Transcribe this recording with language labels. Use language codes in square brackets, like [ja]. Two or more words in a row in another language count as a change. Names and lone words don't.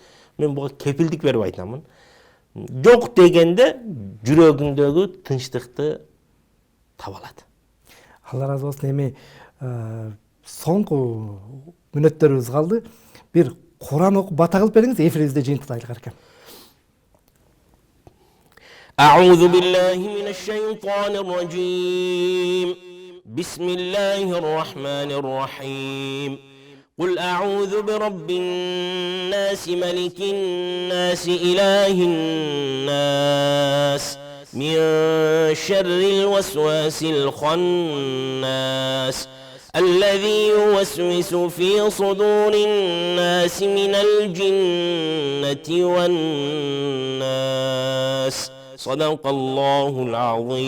[ky] Мен буга кепилдик берип айтамын. Жок дегенде жүрөгүңдөгү тынчтыкты таба алат. Алла разы болсун. Эми соңку мүнөттөрүбүз калды. Бир Куран окуп бата кылып бериңиз, эфирибизде жыйынтыктайлык эркен. [ar] أعوذ بالله من الشيطان الرجيم. بسم الله الرحمن الرحيم. قل أعوذ برب الناس ملك الناس إله الناس من شر الوسواس الخناس الذي يوسوس في صدور الناس من الجنة والناس صدق الله العظيم.